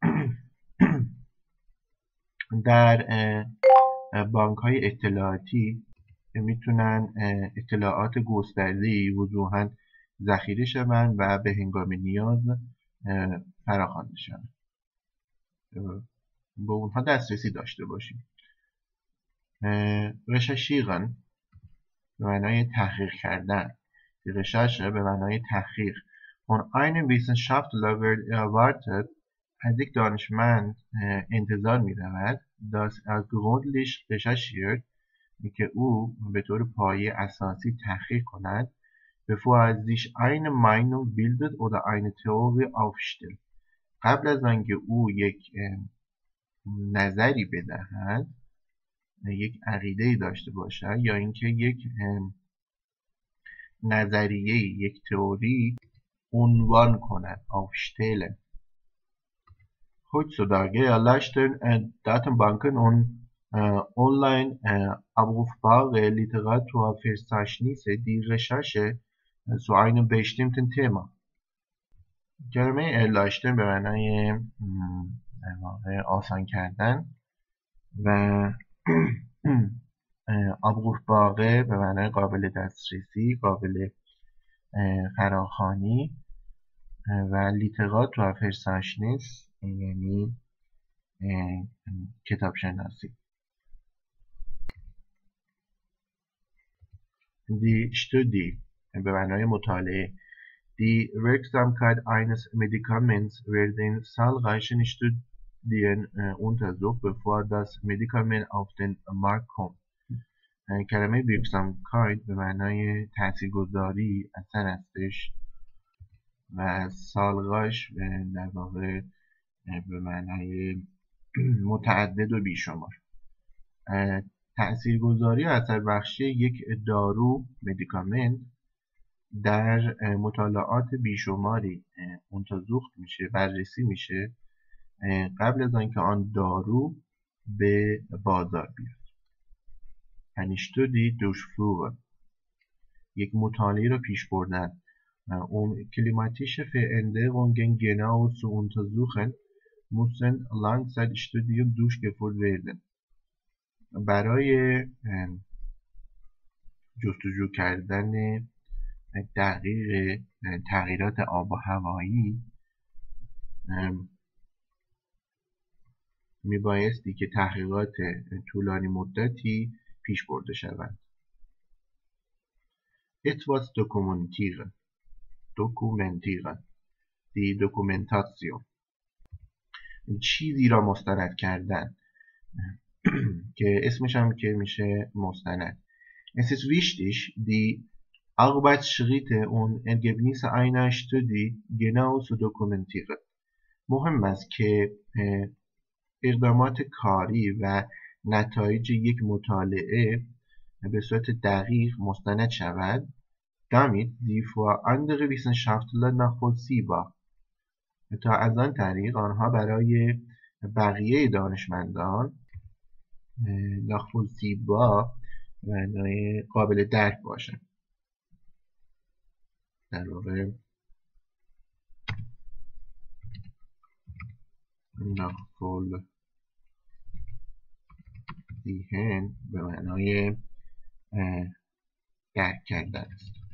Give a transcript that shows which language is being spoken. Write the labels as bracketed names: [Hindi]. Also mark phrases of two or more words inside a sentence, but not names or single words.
[Persian] در بانک های اطلاعاتی میتونن اطلاعات گسترده‌ای وضوحاً ذخیره شوند و به هنگام نیاز فراخوانده شوند. به اونها دسترسی داشته باشیم. recherchieren به معنای تحقیق کردن. [German] Die Recherche [Persian] به معنای تحقیق. [German] Von einem Wissenschaftler wird erwartet [Persian] از یک دانشمند انتظار می رود [German] dass er gründlich recherchiert [Persian] که او به طور پایه اساسی تحقیق کند [German] bevor er sich eine Meinung bildet oder eine Theorie aufstellt [Persian] قبل از آنکه او یک نظری بدهد یک عقیده‌ای داشته باشد یا اینکه یک نظریه یک تئوری عنوان کند [German] aufstellen Heutzutage erleichtern Datenbanken und online abrufbare Literaturverzeichnisse die Recherche zu einem bestimmten Thema. [Persian] کلمه erleichtern به معنای آسان کردن و abrufbare به معنای قابل دسترسی، قابل فراخوانی و Literaturverzeichnis یعنی کتاب شناسی. [German] Die Studie [Persian] به معنای مطالعه. [German] Die Wirksamkeit eines Medikaments wird in zahlreichen Studien untersucht, bevor das Medikament auf den Markt kommt. [Persian] کلمه Wirksamkeit به معنای تاثیرگذاری، اثر هستش و سالغاش در واقع به معنای متعدد و بیشمار. تاثیرگذاری و اثر بخشی یک دارو مدیکامنت در مطالعات بیشماری untersucht میشه، بررسی میشه قبل از آنکه آن دارو به بازار بیاد. [German] eine Studie durchführen [Persian] یک مطالعه را پیش بردن. [German] klimatische Veränderungen genau zu untersuchen müssen Langzeitstudien durchgeführt werden. [Persian] برای جستجو کردن دقیق تغییرات آب و هوایی میبایستی که تحقیقات طولانی مدتی پیش برده شوند. [German] etwas dokumentieren die Dokumentation [Persian] چیزی را مستند کردن که اسمش هم که میشه مستند. [German] Es ist wichtig, die Arbeitsschritte und Ergebnisse einer Studie genau zu dokumentieren. [Persian] مهم است که اقدامات کاری و نتایج یک مطالعه به صورت دقیق مستند شود [German] damit sie für andere Wissenschaftler nachvollziehbar [Persian] تا از آن طریق آنها برای بقیه دانشمندان nachvollziehbar معنای قابل درک باشند. در واقع nachvollziehen به معنای درک کردن است.